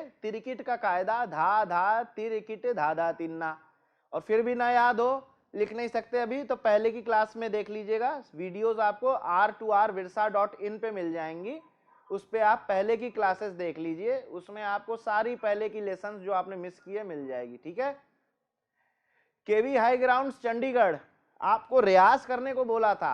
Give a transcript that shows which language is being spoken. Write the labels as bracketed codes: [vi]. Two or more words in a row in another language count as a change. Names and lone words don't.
[hi] तिरिकिट का कायदा धा धा तिरिकिट धा धा तिन्ना। और फिर भी ना याद हो, लिख नहीं सकते अभी, तो पहले की क्लास में देख लीजिएगा। वीडियोस आपको r2rvirsa.in पे मिल जाएंगी, उस पे आप पहले की क्लासेस देख लीजिए, उसमें आपको सारी पहले की लेसन जो आपने मिस किए मिल जाएगी। ठीक है। केवी हाई ग्राउंड चंडीगढ़, आपको रियाज करने को बोला था।